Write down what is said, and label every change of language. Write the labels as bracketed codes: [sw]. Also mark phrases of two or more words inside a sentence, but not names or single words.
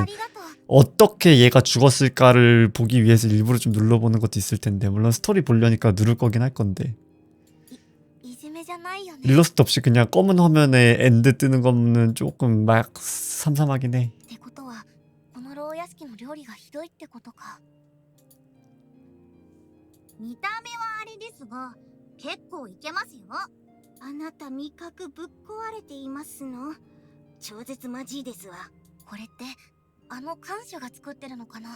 [ja] りがとう。 [ko] 어떻게 얘가 죽었을까를 보기 위해서 일부러 좀 눌러보는 것도 있을 텐데 물론 스토리 보려니까 누를 거긴 할 건데 [ja] いじめじゃないよね。 [ko] 일러스트 없이 그냥 검은 화면에 엔드 뜨는 거는 조금 막 삼삼하긴 해. [ja] ってことは、この牢屋敷の料理がひどいってことか。見た目はあれですが、結構いけますよ。あなた味覚ぶっ壊れていますの。超絶マジですわ。これってあの看守が作ってるのかな。